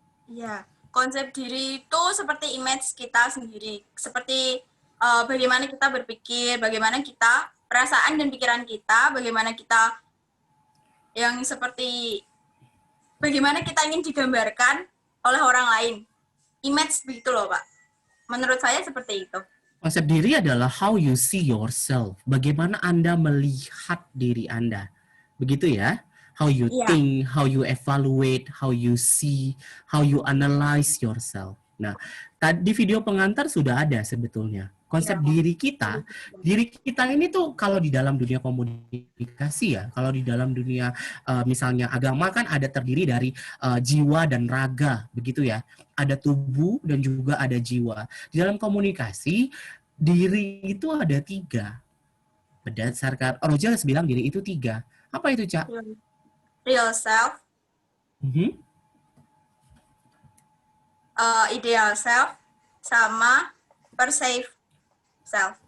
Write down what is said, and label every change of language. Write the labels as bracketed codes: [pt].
[id] Ya, konsep diri itu seperti image kita sendiri, seperti bagaimana kita berpikir, bagaimana kita perasaan dan pikiran kita, bagaimana kita yang seperti bagaimana kita ingin digambarkan oleh orang lain. Image begitu loh, Pak. Menurut saya seperti itu. Konsep diri adalah [en] how you see yourself. [id] Bagaimana Anda melihat diri Anda. Begitu ya. [en] How you think, how you evaluate, how you see, how you analyze yourself. [id] Nah, tadi video pengantar sudah ada sebetulnya. Konsep diri kita ini tuh kalau di dalam dunia komunikasi ya, kalau di dalam dunia misalnya agama kan ada terdiri dari jiwa dan raga, begitu ya. Ada tubuh dan juga ada jiwa. Di dalam komunikasi, diri itu ada 3. Berdasarkan, Rogers bilang diri itu 3. Apa itu, Cak? [en] Real self, ideal self, sama perceived self.